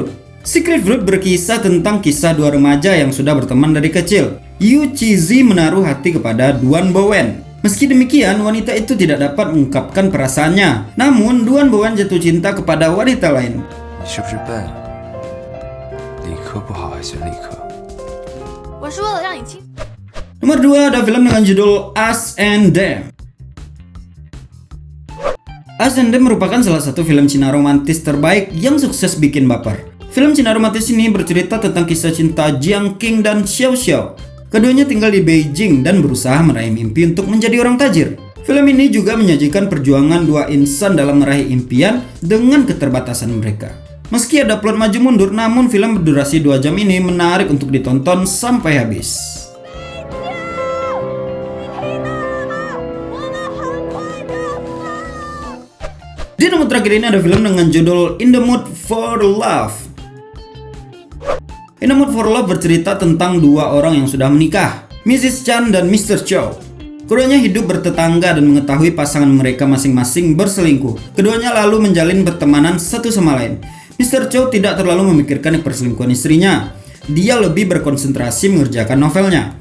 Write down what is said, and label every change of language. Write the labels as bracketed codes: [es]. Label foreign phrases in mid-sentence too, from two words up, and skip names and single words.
[id] Secret Fruit berkisah tentang kisah dua remaja yang sudah berteman dari kecil. Yu Qizi menaruh hati kepada Duan Bowen. Meski demikian, wanita itu tidak dapat mengungkapkan perasaannya. Namun, Duan Bowen jatuh cinta kepada wanita lain. [zh] 理科不好还选理科？我是为了让你清。 [id] Nomor 2 ada film dengan judul Us and Them. Us and Them merupakan salah satu film Cina romantis terbaik yang sukses bikin baper. Film Cina romantis ini bercerita tentang kisah cinta Jiang Qing dan Xiao Xiao. Keduanya tinggal di Beijing dan berusaha meraih mimpi untuk menjadi orang tajir. Film ini juga menyajikan perjuangan dua insan dalam meraih impian dengan keterbatasan mereka. Meski ada plot maju mundur, namun film berdurasi 2 jam ini menarik untuk ditonton sampai habis. Di nomor terakhir ini ada film dengan judul In the Mood for Love. In the Mood for Love bercerita tentang 2 orang yang sudah menikah, Mrs. Chan dan Mr. Chow. Keduanya hidup bertetangga dan mengetahui pasangan mereka masing-masing berselingkuh. Keduanya lalu menjalin pertemanan satu sama lain. Mr. Chow tidak terlalu memikirkan perselingkuhan istrinya. Dia lebih berkonsentrasi mengerjakan novelnya.